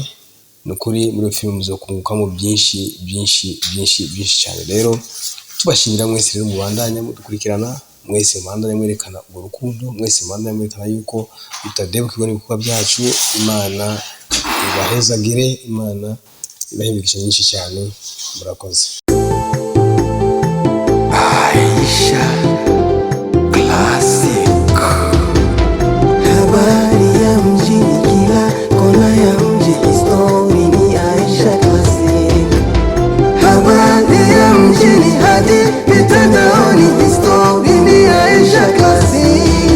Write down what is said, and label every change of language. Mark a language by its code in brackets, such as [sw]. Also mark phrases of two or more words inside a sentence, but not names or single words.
[rn] Nukuri muri filime muzokungukamo byinshi cyane. Rero tubashimira mwese rero mubandanya mudukurikirana, mwese mubandanya mwerekana urwo rukundo, mwese mubandanya mwerekana yuko bitadebukirwa n'ibikorwa byacu. Imana ibahezagire, Imana ibahimigisha nyinshi cyane. Murakoze. Aisha Classic. [sw] Habari ya mjini, kila kona ya mji, histori ni Aisha Classic. Habari ya mjini hadi mitandaoni, histori ni Aisha Classic.